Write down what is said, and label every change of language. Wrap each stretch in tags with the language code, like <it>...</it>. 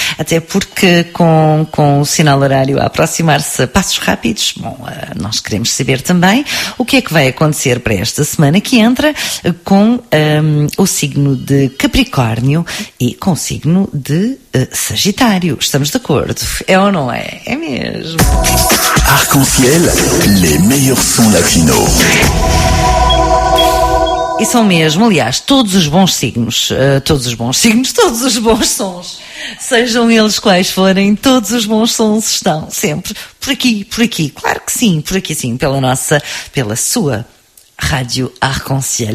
<pt>Até porque com o sinal horário a aproximar-se a passos rápidos, bom, nós queremos saber também o que é que vai acontecer para esta semana que entra com o signo de Capricórnio e com o signo de Sagitário. Estamos de acordo? É ou não é? É mesmo.</pt> <fr>Arc-en-ciel, les meilleurs sons latinos.</fr> <pt>E são mesmo, aliás, todos os bons signos, todos os bons sons, sejam eles quais forem, todos os bons sons estão sempre por aqui, claro que sim, por aqui sim, pela sua Rádio Arc-en-Ciel.</pt>